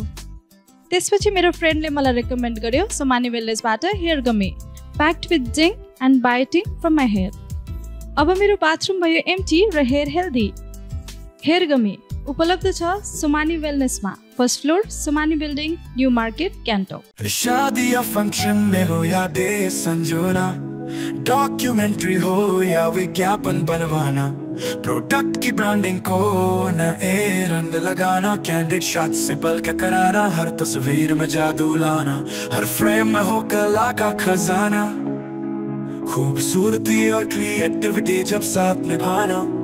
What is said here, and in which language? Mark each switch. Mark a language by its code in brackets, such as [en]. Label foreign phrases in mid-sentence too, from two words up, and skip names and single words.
[ne] त्यसपछि मेरो फ्रेन्डले मलाई रेकमेन्ड गर्यो सोमानी वेलनेसबाट हेयर गमी, [en] packed with zinc and biotin from my hair. [ne] अब मेरो बाथरूम भयो एम्टी र [en] hair healthy. [ne] हेयर गमी उपलब्ध छ सोमानी वेलनेसमा, फर्स्ट फ्लोर सोमानी बिल्डिङ, न्यू मार्केट, गान्तोक। [hi] शादी या फंक्शन में हो या दे संजोना, डॉक्यूमेंट्री हो या विज्ञापन बनवाना, प्रोडक्ट की ब्रांडिंग को नए रंग लगाना, [en] candid shot [hi] से बल्कि कराना, हर तस्वीर में जादू लाना, हर फ्रेम में हो कला का खजाना, खूबसूरती और क्रिएटिविटी जब साथ निभाना।